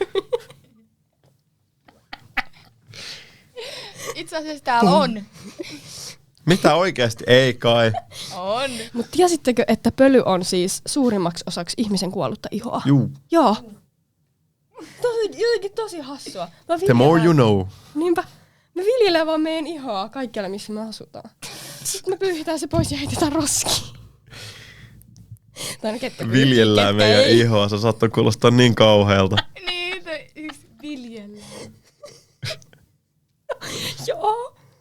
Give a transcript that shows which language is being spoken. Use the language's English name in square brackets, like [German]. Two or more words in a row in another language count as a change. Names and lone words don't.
[Finnish] Itse asiassa täällä on. Mitä oikeasti? Ei kai. On. Mut tiesittekö, että pöly on siis suurimmaksi osaksi ihmisen kuollutta ihoa? Juu. Joo. Jotenkin tosi hassua. [English] The more you know. [Finnish] Niinpä. Me viljellään vaan meidän ihoa kaikkialla, missä me asutaan. Sitten me pyyhitään se pois ja heitetään roskiin. Viljellään meidän ihoa. Se saattaa kuulostaa niin kauhealta. Niin, viljellään. Joo.